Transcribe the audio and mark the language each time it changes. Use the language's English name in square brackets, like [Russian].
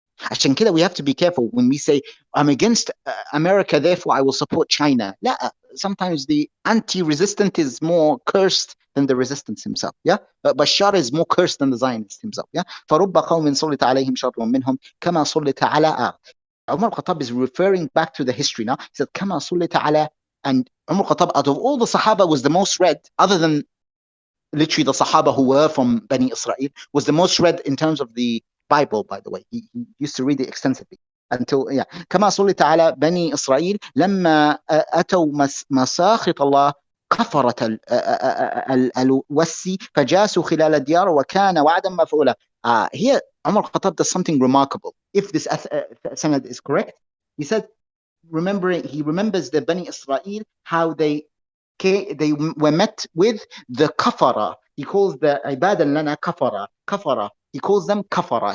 [Arabic] عشان كده [English] we have to be careful when we say I'm against America, therefore I will support China. لا, sometimes the anti-resistant is more cursed than the resistance himself. Yeah, but Bashar is more cursed than the Zionist himself. [Arabic] Yeah, فرب قوم سلط عليهم شر منهم كما سلط على. [English] Umar al-Khattab is referring back to the history now. He said [Arabic] كما سلط على, [English] and Umar al-Khattab, out of all the Sahaba, was the most read, other than literally the Sahaba who were from Bani Israel, was the most read in terms of the Bible, by the way. He used to read it extensively until, yeah. [Arabic] كما سلط على بني إسرائيل لما أتوا مساخط الله كفرة الوسي فجاسوا خلال الديار وكان وعدا مفعولا. [English] Here Umar al-Khattab does something remarkable. If this sanad is correct, he said, he remembers the Bani Israel, how they were met with the kafara. He calls the ibadan lana kafara. He calls them kafara.